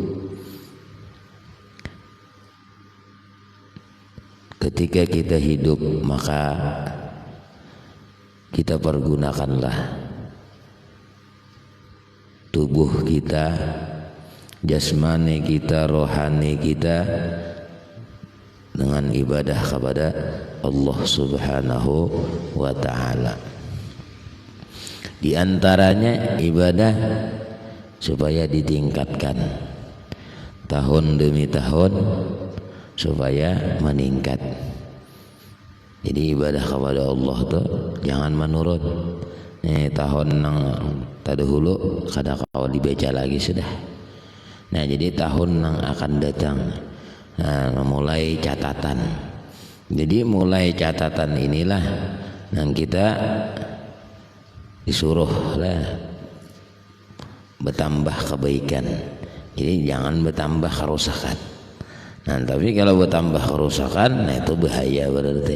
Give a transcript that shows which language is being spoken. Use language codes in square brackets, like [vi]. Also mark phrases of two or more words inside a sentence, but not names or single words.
[id] Ketika kita hidup maka kita pergunakanlah tubuh kita, jasmani kita, rohani kita dengan ibadah kepada Allah [ar] سبحانه وتعالى. [id] Di antaranya ibadah supaya ditingkatkan tahun demi tahun supaya meningkat. Jadi ibadah kepada Allah tuh jangan menurun. [bjn] Tahun nang tadahulu kada kau dibaca lagi sudah. [id] Nah, jadi tahun nang akan datang mulai catatan. Jadi mulai catatan inilah yang kita disuruh lah bertambah kebaikan. Jadi jangan bertambah kerusakan. Nah, tapi kalau bertambah kerusakan, nah itu bahaya berarti.